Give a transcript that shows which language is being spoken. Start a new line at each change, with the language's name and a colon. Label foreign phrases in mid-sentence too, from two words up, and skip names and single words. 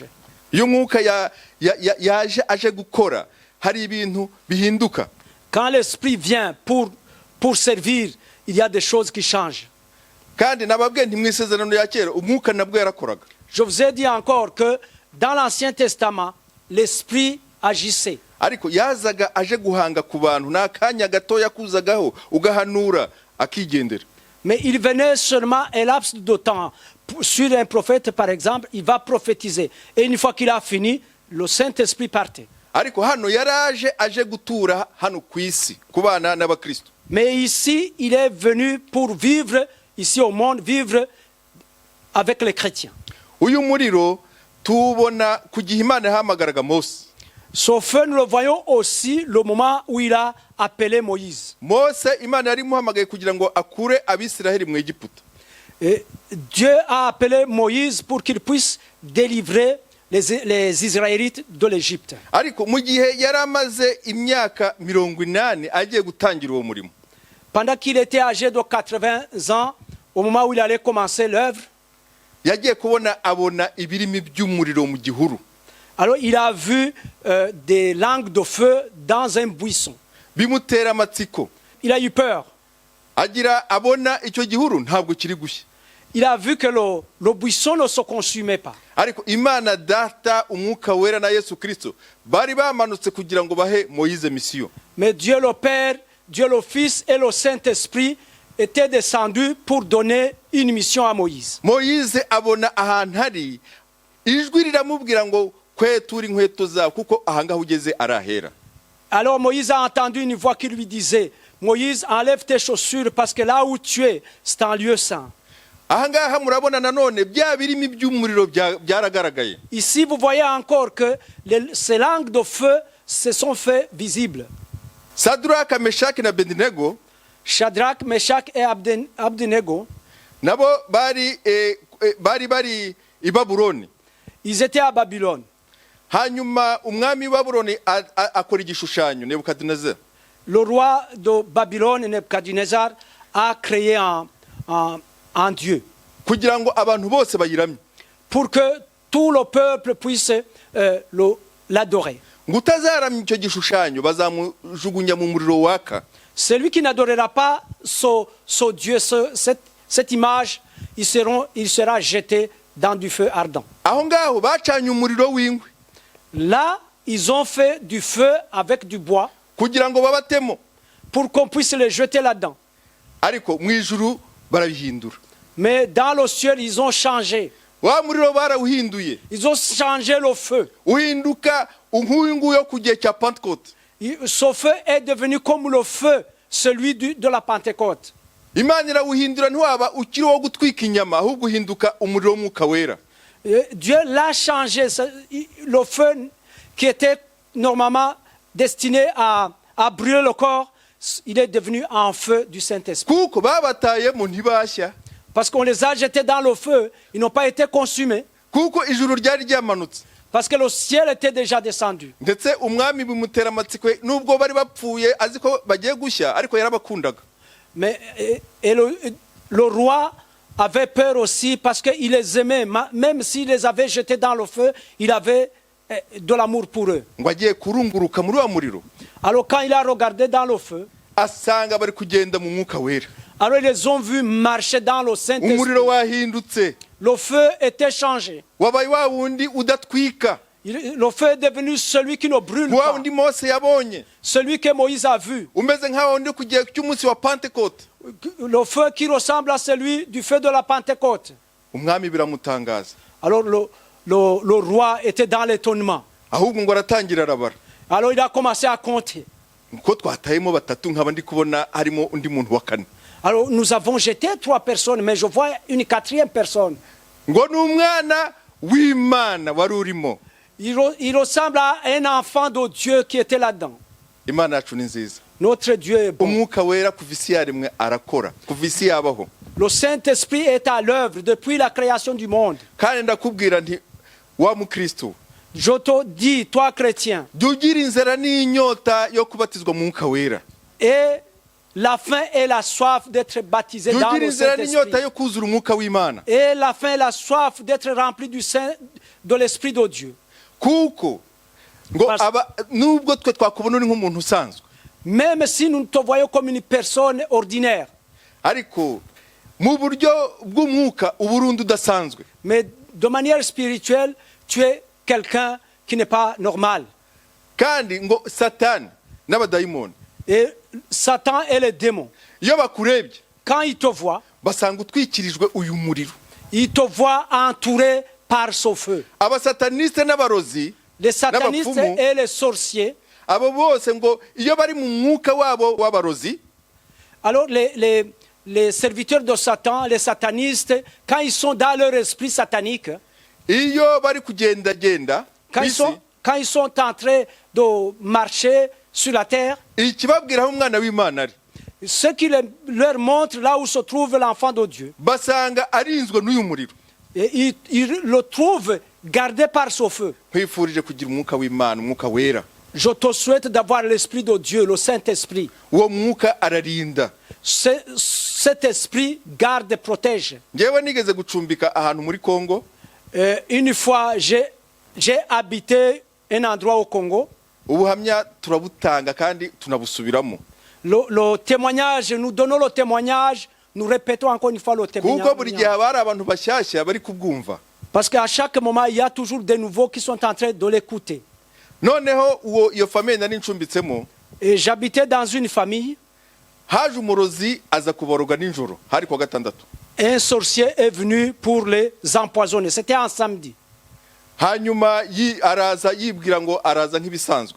Kinyarwanda: Iyo umwuka yaje aje gukora hari ibintu bihinduka.
French: Quand l'Esprit vient pour servir, il y a des choses qui changent.
Kinyarwanda: Kandi nababwiye nti mu isezerano ya kera umwuka nabwo yarakoraga.
French: Je vous ai dit encore que dans l'Ancien Testament, l'Esprit agissait.
Kinyarwanda: Ariko yazaga aje guhanga ku bantu n'akanya gatoya kuzagaho ugahanura akigendera.
French: Mais il venait seulement un laps de temps. Sur un prophète, par exemple, il va prophétiser. Et une fois qu'il a fini, le Saint-Esprit partait.
Kinyarwanda: Ariko hano yaraje aje gutura hano ku isi kubana n'abakristo.
French: Mais ici, il est venu pour vivre, ici au monde, vivre avec les chrétiens.
Kinyarwanda: Uyu muriro tubona kugihe Imana yahamagaraga Mose.
French: Ce feu, nous le voyons aussi le moment où il a appelé Moïse.
Kinyarwanda: Mose Imana yari muhamagaye kugira ngo akure Abisiraheli mu Egiputa.
French: Et Dieu a appelé Moïse pour qu'il puisse délivrer les Israélites de l'Égypte.
Kinyarwanda: Ariko mu gihe yaramaze imyaka 80 agiye gutangira uwo murimo.
French: Pendant qu'il était âgé de 80 ans, au moment où il allait commencer l'œuvre,
Kinyarwanda: yagiye kubona abona ibirimi by'umuriro mu gihuru.
French: Alors il a vu des langues de feu dans un buisson.
Kinyarwanda: Bimutera amatsiko.
French: Il a eu peur.
Kinyarwanda: Agira abona icyo gihuru ntabwo kiri gushya.
French: Il a vu que le buisson ne se consumait pas.
Kinyarwanda: Ariko Imana data umwuka wera na Yesu Kristo bari bamanutse kugira ngo bahe Moïse mission.
French: Mais Dieu le Père, Dieu le Fils et le Saint-Esprit étaient descendus pour donner une mission à Moïse.
Kinyarwanda: Moïse abona ahantu hari ijwi riramubwira ngo kwetura inkweto zawe kuko ahangaho ugeze arahera.
French: Alors Moïse a entendu une voix qui lui disait, Moïse, enlève tes chaussures parce que là où tu es, c'est un lieu saint.
Kinyarwanda: Ahangaha murabona nanone bya birimi by'umuriro byaragaragaye.
French: Ici vous voyez encore que ces langues de feu se sont fait visibles.
Kinyarwanda: Sadraka, Meshaki na Abednego,
French: Shadrach, Meshach et Abednego,
Kinyarwanda: nabo bari i babuloni.
French: Ils étaient à Babylone.
Kinyarwanda: Hanyuma umwami w'i babuloni akora igishushanyo Nebukadinezari.
French: Le roi de Babylone, Nebuchadnezzar, a créé un Dieu
Kinyarwanda: Kugira ngo abantu bose bayiramye.
French: pour que tout le peuple puisse l'adorer.
Kinyarwanda: Ngo utazaramya icyo gishushanyo bazamujugunya mu muriro waka.
French: Celui qui n'adorera pas ce Dieu, cette image, il sera jeté dans du feu ardent.
Kinyarwanda: Aho ngaho bacanye umuriro w'inkwi
French: Là, ils ont fait du feu avec du bois
Kinyarwanda: kugira ngo babatemo,
French: pour qu'on puisse les jeter là-dedans.
Kinyarwanda: ariko mu ijuru barabihindura.
French: Mais dans le ciel, ils ont changé.
Kinyarwanda: Wa muriro barawuhinduye,
French: Ils ont changé le feu.
Kinyarwanda: uhinduka nk'uyu nguyu ku gihe cya Pentecote.
French: Ce feu est devenu comme le feu, celui de la Pentecôte.
Kinyarwanda: Imana irawuhindura ntiwaba ukiri wo gutwika inyama, ahubwo uhinduka umuriro w'umwuka wera.
French: Dieu l'a changé. Le feu qui était normalement destiné à brûler le corps, il est devenu un feu du Saint-Esprit.
Kinyarwanda: Kuko babatayemo ntibashya,
French: Parce qu'on les a jetés dans le feu, ils n'ont pas été consumés.
Kinyarwanda: kuko ijuru ryari ryamanutse.
French: Parce que le ciel était déjà descendu.
Kinyarwanda: Ndetse umwami bimutera amatsiko, nubwo bari bapfuye azi ko bagiye gushya, ariko yarabakundaga.
French: Mais le roi avait peur aussi parce qu'il les aimait. Même s'il les avait jetés dans le feu, il avait de l'amour pour eux.
Kinyarwanda: Ngo agiye kurunguruka muri wa muriro,
French: Alors quand il a regardé dans le feu,
Kinyarwanda: asanga bari kugenda mu mwuka wera.
French: alors ils les ont vus marcher dans le Saint-Esprit.
Kinyarwanda: Umuriro wahindutse,
French: Le feu était changé.
Kinyarwanda: wabaye wa wundi udatwika,
French: Le feu est devenu celui qui ne brûle
Kinyarwanda: wa
French: pas.
Kinyarwanda: wundi Mose yabonye,
French: Celui que Moïse a vu.
Kinyarwanda: umeze nk'aho wundi ku gihe cy'umunsi wa Pentecote.
French: Le feu qui ressemble à celui du feu de la Pentecôte.
Kinyarwanda: Umwami biramutangaza,
French: Alors le roi était dans l'étonnement.
Kinyarwanda: ahubwo ngo aratangira arabara.
French: Alors il a commencé à compter.
Kinyarwanda: Ko twatayemo batatu, nkaba ndi kubona harimo undi muntu wa kane.
French: Alors nous avons jeté 3 personnes, mais je vois une 4e personne.
Kinyarwanda: Ngo ni umwana w'Imana wari urimo.
French: Il ressemble à un enfant de Dieu qui était là-dedans.
Kinyarwanda: Imana yacu ni nziza.
French: Notre Dieu est bon.
Kinyarwanda: Umwuka wera kuva isi yaremwe arakora, kuva isi yabaho.
French: Le Saint-Esprit est à l'œuvre depuis la création du monde.
Kinyarwanda: Kandi ndakubwira nti wa mukristo,
French: Je te dis, toi chrétien,
Kinyarwanda: jya ugira inzara n'inyota yo kubatizwa mu mwuka wera.
French: et la faim et la soif d'être baptisé
Kinyarwanda: Jya
French: dans
Kinyarwanda: ugira
French: le
Kinyarwanda: inzara n'inyota
French: Saint-Esprit.
Kinyarwanda: yo kuzura umwuka w'Imana.
French: Et la faim et la soif d'être rempli de l'Esprit de Dieu.
Kinyarwanda: Kuko ngo
French: Parce-
Kinyarwanda: nubwo twe twakubona uri nk'umuntu usanzwe,
French: Même si nous te voyons comme une personne ordinaire,
Kinyarwanda: ariko mu buryo bw'umwuka uburundi udasanzwe.
French: mais de manière spirituelle, tu es quelqu'un qui n'est pas normal.
Kinyarwanda: Kandi ngo Satani n'abadayimoni
French: Et Satan et les démons,
Kinyarwanda: iyo bakurebye
French: quand ils te voient,
Kinyarwanda: basanga utwikirijwe uyu muriro.
French: ils te voient entouré par ce feu.
Kinyarwanda: Abasataniste n'abarozi
French: Les satanistes
Kinyarwanda: n'abapfumu,
French: et les sorciers,
Kinyarwanda: abo bose ngo iyo bari mu mwuka wabo w'abarozi,
French: alors les serviteurs de Satan, les satanistes, quand ils sont dans leur esprit satanique,
Kinyarwanda: iyo bari kugendagenda
French: quand
Kinyarwanda: ku
French: ils
Kinyarwanda: isi,
French: sont en train de marcher sur la terre,
Kinyarwanda: ikibabwira aho umwana w'Imana ari,
French: ce qui leur montre là où se trouve l'enfant de Dieu,
Kinyarwanda: basanga arinzwe n'uyu muriro.
French: et ils le trouvent gardé par ce feu.
Kinyarwanda: Nkwifurije kugira umwuka w'Imana, umwuka wera.
French: Je te souhaite d'avoir l'Esprit de Dieu, le Saint-Esprit.
Kinyarwanda: Uwo mwuka ararinda.
French: Cet esprit garde et protège.
Kinyarwanda: Ngewe nigeze gucumbika ahantu muri Congo,
French: Une fois, j'ai habité un endroit au Congo.
Kinyarwanda: ubuhamya turabutanga kandi tunabusubiramo.
French: Le témoignage, nous donnons le témoignage, nous répétons encore une fois le
Kinyarwanda: Kuko buri gihe
French: témoignage.
Kinyarwanda: haba hari abantu bashyashya bari kubwumva.
French: Parce qu'à chaque moment, il y a toujours des nouveaux qui sont en train de l'écouter.
Kinyarwanda: Noneho iyo famille nari ncumbitsemo,
French: Et j'habitais dans une famille.
Kinyarwanda: haje umurozi aza kuboroga nijoro, hari kwa gatandatu.
French: Un sorcier est venu pour les empoisonner. C'était un samedi.
Kinyarwanda: Hanyuma araza yibwira ngo araza nk'ibisanzwe.